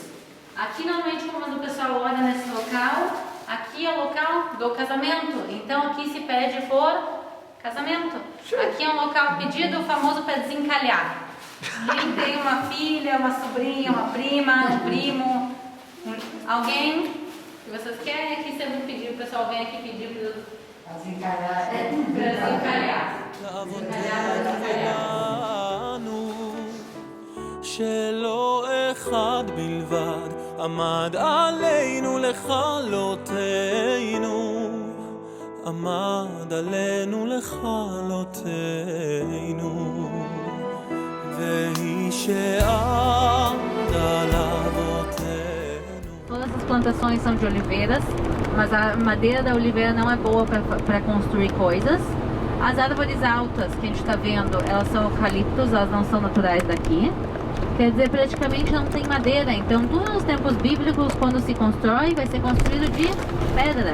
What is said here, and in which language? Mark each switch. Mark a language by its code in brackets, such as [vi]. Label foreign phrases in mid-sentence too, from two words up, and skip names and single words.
[pt] Aqui normalmente quando o pessoal ora nesse local, aqui é o local do casamento, então aqui se pede por casamento. Aqui é um local pedido, famoso para desencalhar. Quem tem uma filha, uma sobrinha, uma prima, um primo, alguém que vocês querem, aqui sempre pedir, o pessoal vem aqui pedir para desencalhar. [he] שלא אחד בלבד עמד עלינו לכלותנו, עמד עלינו לכלותנו, והיא שעמדה לאבותינו. [pt] Todas as plantações são de oliveiras, mas a madeira da oliveira não é boa para construir coisas. As árvores altas que a gente está vendo, elas são eucaliptos, elas não são naturais daqui. Quer dizer, praticamente não tem madeira. Então, tudo nos tempos bíblicos, quando se constrói, vai ser construído de pedra.